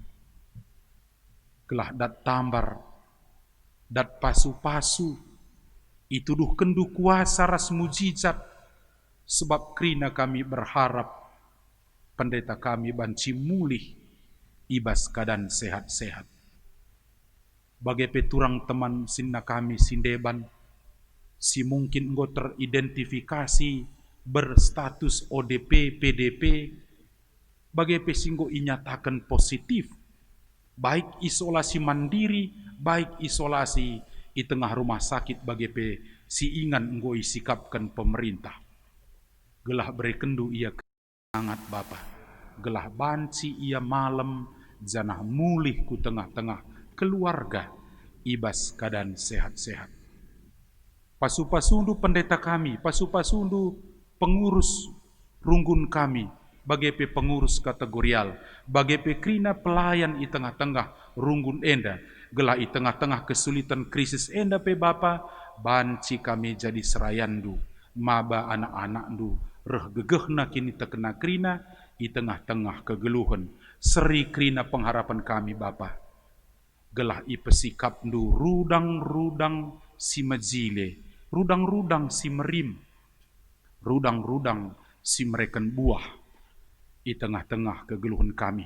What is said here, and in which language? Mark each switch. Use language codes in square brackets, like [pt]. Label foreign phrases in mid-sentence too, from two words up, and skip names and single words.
[btx] Kelah dat tambar, dat pasu-pasu, ituduh kendu kuasa ras mujizat, sebab krina kami berharap pendeta kami banci mulih ibas [id] keadaan sehat-sehat. [btx] Bagi peturang teman sinna kami sindeban, si mungkin enggo teridentifikasi [id] berstatus ODP, PDP, [btx] bagi pesinggo inyatakan positif, baik [id] isolasi mandiri, [btx] baik [id] isolasi di tengah rumah sakit [btx] bagi pe si ingan enggo isikapkan pemerintah. Gelah berekendu ia sangat Bapa, gelah banci ia malam janah mulih ku tengah-tengah keluarga ibas [id] keadaan sehat-sehat. [btx] pasu-pasundu pendeta kami, pasu-pasundu pengurus runggun kami, bagai pengurus kategorial, bagai krina pelayan i tengah-tengah runggun enda, gelah i tengah-tengah [id] kesulitan krisis [btx] enda pe Bapa, banci kami jadi serayandu, maba anak-anakdu, reh gegehna kini terkena krina, i tengah-tengah kegeluhan, seri krina pengharapan kami Bapa. Gelah i pesikapdu rudang-rudang si majile, rudang-rudang si merim, rudang-rudang si mereken buah, i tengah-tengah kegeluhan kami.